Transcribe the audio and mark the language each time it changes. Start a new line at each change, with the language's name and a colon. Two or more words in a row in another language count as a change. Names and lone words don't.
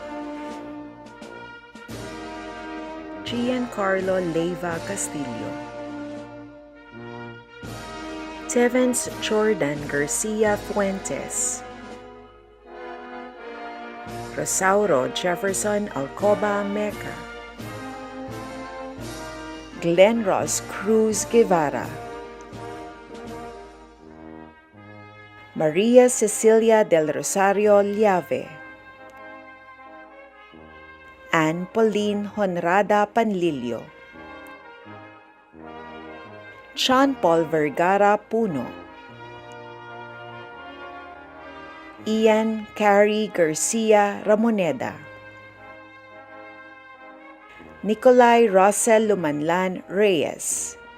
Filipino: Giancarlo Leiva Castillo, Tevens Jordan Garcia Fuentes, Rosauro Jefferson Alcoba Meca, Glenn Ross Cruz Guevara, Maria Cecilia del Rosario Llave, Anne Pauline Honrada Panlilio, John Paul Vergara Puno, Ian Carey Garcia Ramoneda, Nicolai Russell Lumanlan Reyes,